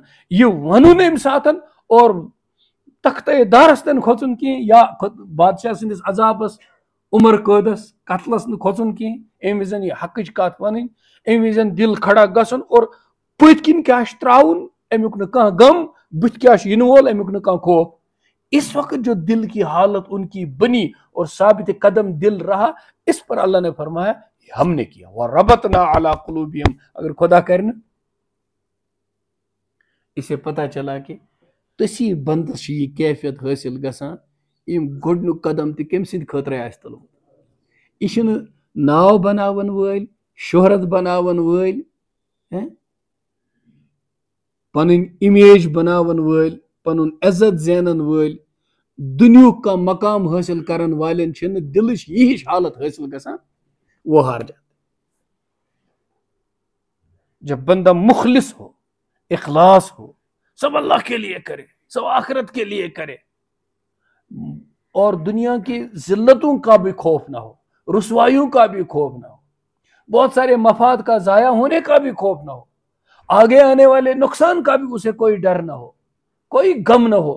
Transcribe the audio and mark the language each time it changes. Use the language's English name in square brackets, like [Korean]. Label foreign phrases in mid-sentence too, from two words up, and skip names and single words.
[Kashmiri] یہ ونُن امہِ ساتن اور تختے دارس تن کھوژُن کینٛہہ, یا بادشاہ سٕنٛدِس عذابس عمر قٲدس قتلس نہٕ کھوژُن کینٛہہ, امہِ وِزن یہ حقٕچ کتھ وَنٕنۍ, امہِ وِزن دل کھڑا گژھُن, اور پٔتۍ کِنۍ کیاہ چھُ تراوُن امیُک نہٕ کانٛہہ غم, بٕتھِ کیاہ چھُ یِنہٕ وول امیُک نہٕ کانٛہہ خوف. [Urdu] اس وقت جو دل کی حالت ان کی بنی اور ثابت قدم دل رہا، اس پر اللہ نے فرمایا ہم نے کیا [Arabic] وَرَبَطْنَا عَلَىٰ قُلُوبِهِمْ. [Kashmiri] اگر خدا کرنا [Urdu] اسے پتہ چلا کہ [Kashmiri] تسی بندس یہ کیفیت حاصل گژھان یم گۄڈنیُک قدم تہِ کٔمۍ سٕنٛدِ خٲطرٕ آسہِ تُلمُت. یہ چھُنہٕ ناو بناون وٲلۍ، شہرت بناون وٲلۍ، پنٕنۍ امیج بناون وٲلۍ، پنُن عزت زینن وٲلۍ، دنیاہُک کانٛہہ مقام حٲصل کرن والٮ۪ن چھنہٕ دلٕچ یہ ہِش حالت حٲصل گژھان. [Urdu] وہ ہار جاتا. جب بندہ مخلص ہو، اخلاص ہو، سب اللہ کے لیے کرے، سب آخرت کے لیے کرے، اور دنیا کی ذلتوں کا بھی خوف نہ ہو، رسوائیوں کا بھی خوف نہ ہو، بہت سارے مفاد کا ضائع ہونے کا بھی خوف نہ ہو، آگے آنے والے نقصان کا بھی اسے کوئی ڈر نہ ہو، کوئی غم نہ ہو.